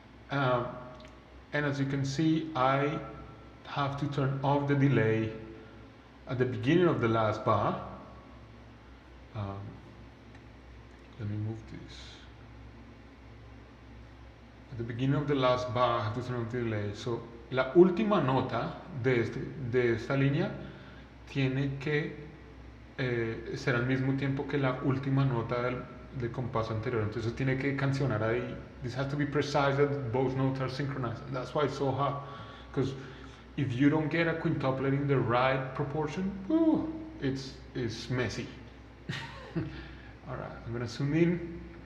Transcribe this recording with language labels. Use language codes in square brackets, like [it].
[en] Um, and as you can see, I have to turn off the delay at the beginning of the last bar. Um, let me move this. At the beginning of the last bar, I have to turn off the delay. [es] So, la última nota de esta línea tiene que ser al mismo tiempo que la última nota del compás anterior. Entonces tiene que cancionar ahí. [en] This has to be precise that both notes are synchronized. And that's why it's so hard. Because if you don't get a quintuplet in the right proportion, it's messy. Alright, I'm gonna zoom in.